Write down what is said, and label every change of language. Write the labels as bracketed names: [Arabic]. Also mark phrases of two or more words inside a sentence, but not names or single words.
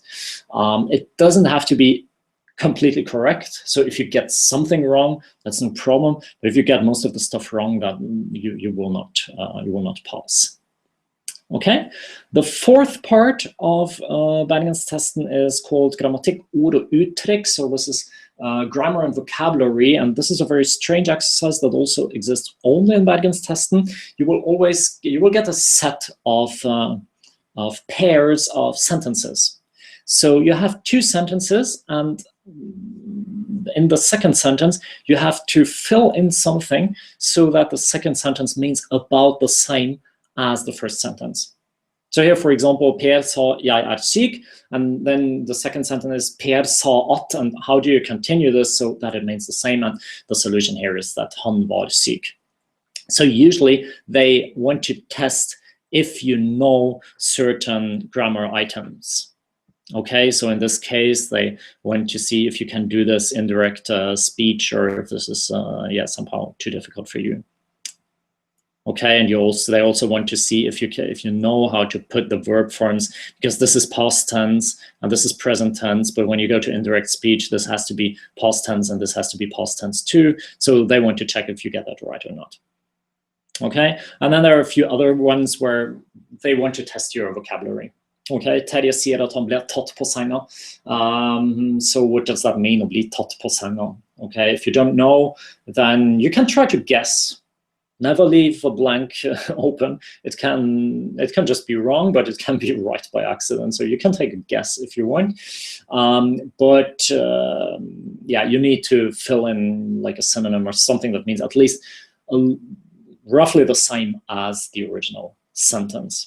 [English] It doesn't have to be completely correct. So if you get something wrong, that's no problem. But if you get most of the stuff wrong, then you will not pass. Okay, the fourth part of Bergenstesten is called [Norwegian] grammatikk, ord og uttrykk. [English] So this is grammar and vocabulary, and this is a very strange exercise that also exists only in Bergenstesten. You will get a set of pairs of sentences. So you have two sentences, and in the second sentence, you have to fill in something so that the second sentence means about the same as the first sentence. So here, for example, [Norwegian] Per sa jeg syk, [English] and then the second sentence is [Norwegian] Per sa at, [English] and how do you continue this so that it means the same? And the solution here is that [Norwegian] han var syk. [English] So usually they want to test if you know certain grammar items. Okay, so in this case, they want to see if you can do this indirect speech, or if this is yeah, somehow too difficult for you. Okay, and they also want to see if you know how to put the verb forms, because this is past tense and this is present tense, but when you go to indirect speech, this has to be past tense and this has to be past tense too. So they want to check if you get that right or not. Okay, and then there are a few other ones where they want to test your vocabulary. [Norwegian] Okay, Terje sier at han ble tatt på senga. [English] So what does that mean, [Norwegian] å bli tatt på senga? [English] Okay, if you don't know, then you can try to guess. Never leave a blank open. It can just be wrong, but it can be right by accident. So you can take a guess if you want. But yeah, you need to fill in like a synonym or something that means at least roughly the same as the original sentence.